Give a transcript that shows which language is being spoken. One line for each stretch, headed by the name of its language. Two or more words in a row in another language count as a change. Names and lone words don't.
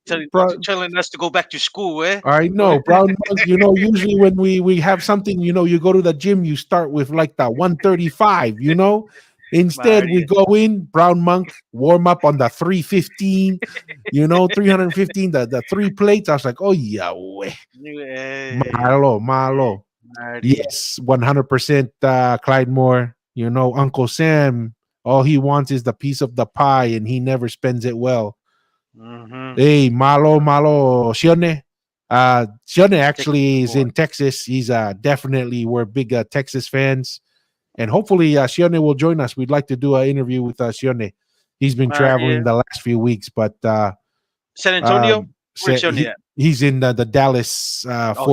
English: telling us to go back to school, eh? I know, brown monk. Usually when we have something, you go to the gym, you start with like the 135. Instead we Maria. go in brown monk, warm up on the 315. 315, the three plates. I was like, oh yeah, Hey,
Samoan: malo, malo.
English: Maria. Yes, 100%. Clyde Moore. Uncle Sam. All he wants is the piece of the pie, and he never spends it well. Mm-hmm. Hey,
Samoan: malo, malo,
English: Shione. Shione Texas actually is boy. in Texas. He's definitely we're big Texas fans, and hopefully Shione will join us. We'd like to do an interview with Shione. He's been Maria. traveling the last few weeks, but San Antonio. Where's Johnny at? he's in the Dallas Oh,